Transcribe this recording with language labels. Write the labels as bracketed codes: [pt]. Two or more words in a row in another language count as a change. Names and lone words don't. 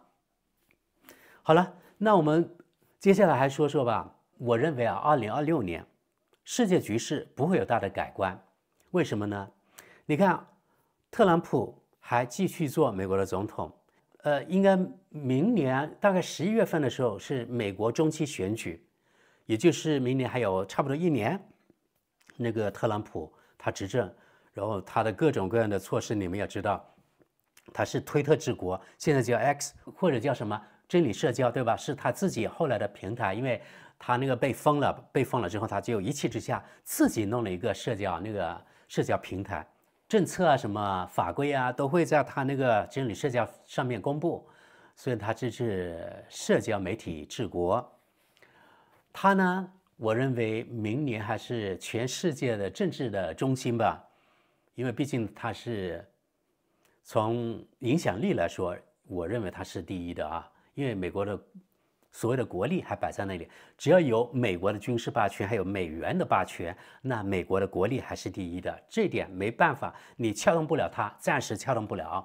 [zh] 好了，那我們接下来還說說吧。我認為啊，2026年世界局勢不會有大的改觀。為什麼呢？你看，特朗普還繼續做美國的總統。應該明年大概11月份的時候是美國中期選舉，也就是明年還有差不多1年。那個特朗普他執政，然後他的各種各樣的措施，你們也知道，他是推特治國，現在叫 X 或者叫什麼真理社交，對吧？是他自己後來的平台，因為他那個被封了之後，他就一气之下自己弄了一個社交平台。政策啊，什麼法規啊，都會在他那個真理社交上面公布，所以他这是社交媒體治國。他呢，我認為明年還是全世界的政治的中心吧，因為畢竟他是從影響力來說，我認為他是第一的啊，因為美國的所謂的國力還擺在那裡，只要有美國的軍事霸權，還有美元的霸權，那美國的國力還是第一的，這點沒辦法，你撬動不了他，暫時撬動不了。